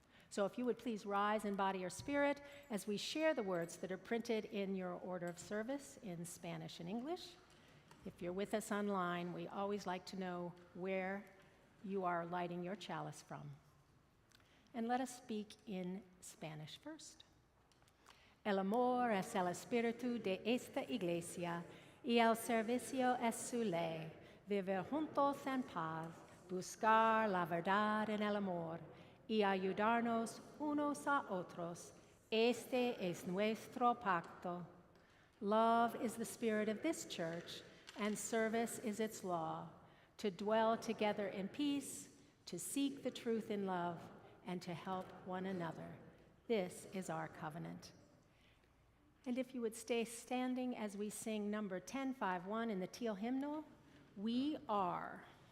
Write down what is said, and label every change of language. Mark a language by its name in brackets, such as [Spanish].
[English] So if you would please rise in body or spirit as we share the words that are printed in your order of service in Spanish and English. If you're with us online, we always like to know where you are lighting your chalice from. And let us speak in Spanish first. [Spanish] El amor es el espíritu de esta iglesia y el servicio es su ley. Vivir juntos en paz, buscar la verdad en el amor y ayudarnos unos a otros. Este es nuestro pacto. [English] Love is the spirit of this church, and service is its law, to dwell together in peace, to seek the truth in love, and to help one another. This is our covenant. And if you would stay standing as we sing number 1051 in the teal hymnal, we are.